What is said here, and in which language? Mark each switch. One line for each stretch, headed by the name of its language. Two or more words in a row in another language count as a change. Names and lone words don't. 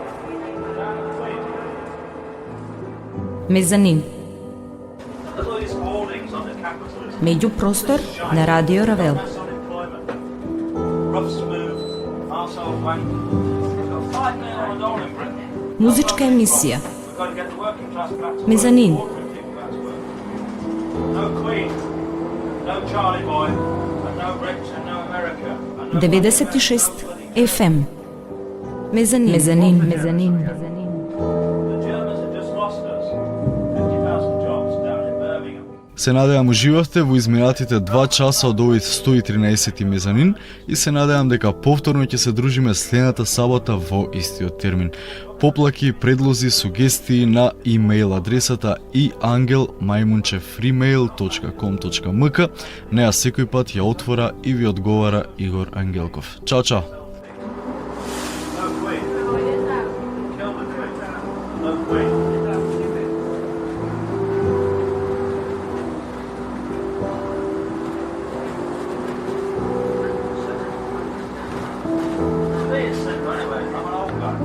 English: Mezanin. Look at these hoardings on the capitalism.
Serbian: Međuprostor na Radio Ravel.
English: Mass unemployment. Rough smooth, arsehole wank. We've got 5 men on a dollar in Britain.
Serbian: Muzička emisija.
English: We've got to get the working class back to Mezanin. work. Ordinary people back to work. No Queen, no Charlie Boy, and no British and no America. And no 96 FM.
Macedonian: Мезанин, мезанин, мезанин, мезанин.
English: The Germans have just lost us 50,000 jobs down in Birmingham.
Macedonian: Се надевам уживавте во изминатите 2 часа од овој 113 мезанин и се надевам дека повторно ќе се дружиме следната сабота во истиот термин. Поплаки, предлози, сугестии на имейл адресата iangel@freemail.com.mk. Неа секој пат ја отвора и ви одговара Игор Ангелков. Чао, чао!
English: No queen. Kill the queen. No queen. It's simple anyway. I'm an old guy.